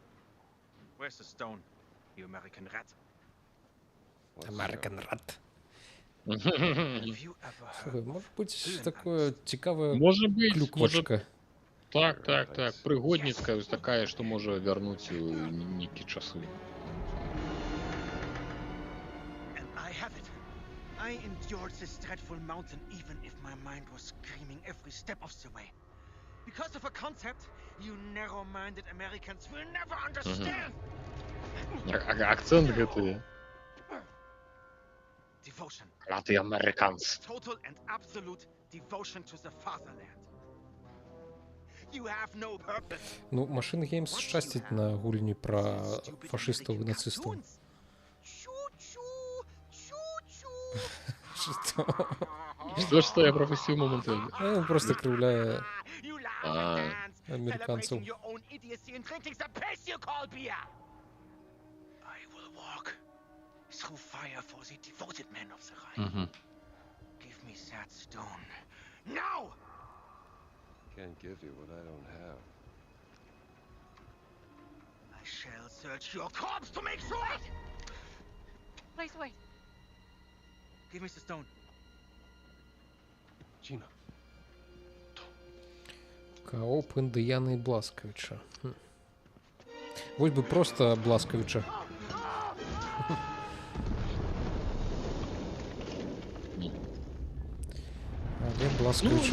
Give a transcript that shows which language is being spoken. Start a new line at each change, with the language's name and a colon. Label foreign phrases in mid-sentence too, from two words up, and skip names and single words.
English: American Rat.
Belarusian: Слухай, можа быць такое цікавая клюквачка. Так. Прыгодніцкая, такая, што можа вярнуць у нейкія часы.
English: I endured this dreadful mountain even if my mind was screaming every step of the way. Because of a concept you narrow-minded Americans will never understand.
Belarusian: Акцент гэты.
English: Devotion.
Belarusian: Латы американцы.
English: Total and absolute devotion to the fatherland. You have no purpose.
Belarusian: Ну, Machine Games шчасціць на гульні пра фашыстаў і нацыстаў.
Russian: Что я пропустил моментально? Он просто кривляє американцев.
English: Can't give you what I don't have. I shall search your corpse to make sure. Please wait. Give me the stone. Gina.
Belarusian: Кооп Індыяна і Бласкавіча. Вось бы просто Бласкавіча. Але Бласкавіча...